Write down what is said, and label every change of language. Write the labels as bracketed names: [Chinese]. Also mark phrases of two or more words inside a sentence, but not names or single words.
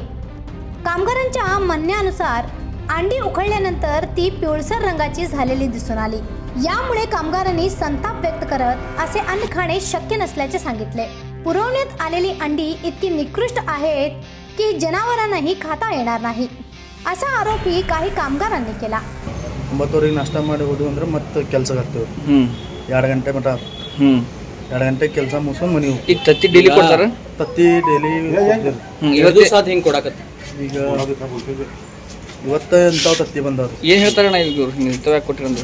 [Marathi] कामगारांच्या म्हणण्यानुसार अंडी उकळल्यानंतर ती पिवळसर रंगाची झालेली दिसून आली। यामुळे कामगारांनी संताप व्यक्त करत असे अन्न खाणे शक्य नसल्याचे सांगितले। पुरवण्यात आलेली अंडी इतकी निकृष्ट आहेत की जनावरांनाही खाता येणार नाही असा आरोपही काही कामगारांनी केला। [Kannada] 9 ನಾಷ್ಟ ಮಾಡಿ ಹೋದ್ವಿ ಅಂದ್ರೆ ಮತ್ತೆ ಕೆಲಸಕ್ಕೆ ಆಗ್ತೇವೆ 2 ಗಂಟೆ ಮಟ 2 ಗಂಟೆ ಕೆಲಸ ಮುಗಿಸ್ಕೊಂಡು ಮನೆಗೆ ಹೋಗ್ತೀವಿ। ಈಗ ತತ್ತಿ ಡೈಲಿ ಕೊಡ್ತಾರ? ತತ್ತಿ ಡೈಲಿ ಇವತ್ತು ಸಾತ್ ಹಿಂಗೆ ಕೊಡಕತ್ತಿ ಈಗ ಇವತ್ತು ಇಂಥವು ತತ್ತಿ ಬಂದವ್ರು ಏನು ಹೇಳ್ತಾರೆ ನಾ ಈಗ ಇಂಥವು ಯಾಕೆ ಕೊಟ್ಟಿರಂದ್ರೆ